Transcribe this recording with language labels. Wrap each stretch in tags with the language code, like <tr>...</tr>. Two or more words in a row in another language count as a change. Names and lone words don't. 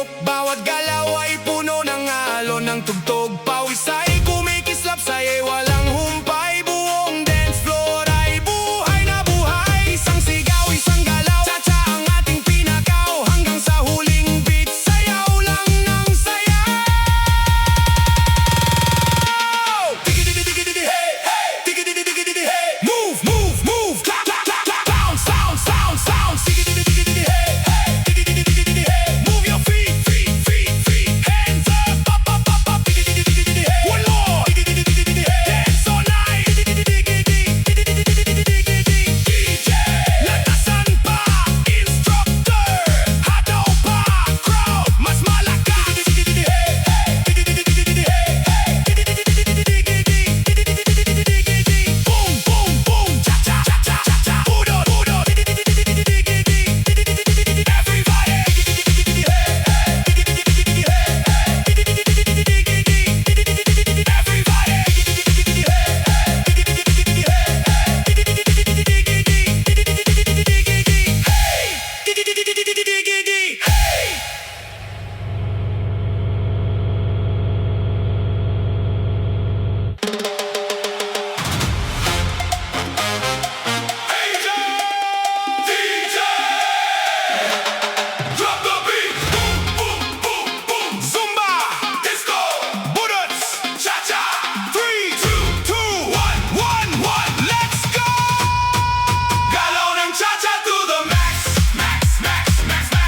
<tl>Bawat galaw ay puno ng alon ng tugtog. Pawis ay kumikislap sa'y walang humpay. Buong dance floor ay buhay na buhay. Isang sigaw, isang galaw, cha-cha ang ating pinakaw. Hanggang sa huling beat, sayaw lang ng sayaw. Tiki-tiki-tiki-tiki, hey, hey. Tiki-tiki-tiki-tiki,</tl> <en>hey. Move, move, move. Clap, clap, clap, clap. Bounce, bounce, bounce, bounce. Tiki-tiki-tiki-tiki, hey, hey. Tiki-tiki-tiki-tiki, hey. Move your feet, feet, feet, feet. Hands up, up, up, up, up. Tiki-tiki-tiki-tiki, hey. One more. Tiki-tiki-tiki-tiki, hey. Dance all night. Tiki-tiki-tiki-tiki, DJ.</en> <tl>Lakasan pa, instructor. Hataw pa, crowd. Mas malakas. Tiki-tiki-tiki-tiki, hey, hey. Tiki-tiki-tiki-tiki, hey, hey. Tiki-tiki-tiki-tiki, boom, boom, boom. Cha-cha, cha-cha, cha-cha. Budot, budot. Tiki-tiki-tiki-tiki, everybody. Tiki-tiki-tiki-tiki, hey, hey. Tiki-tiki-tiki-tiki, hey, hey. Tiki-tiki-tiki-tiki, everybody. Tiki-tiki-tiki-tiki, hey, hey. Tiki-tiki-tiki-tiki, hey, hey. Tiki-tiki-tiki-tiki, hey.</tl> <en>DJ, drop the beat. Boom, boom, boom, boom. Zumba Disco Budots Chacha. 3, 2, 2, 1, 1, 1. Let's go.</en> <tl>Galaw ng cha-cha</tl> <en>to the max, max, max, max, max.</en>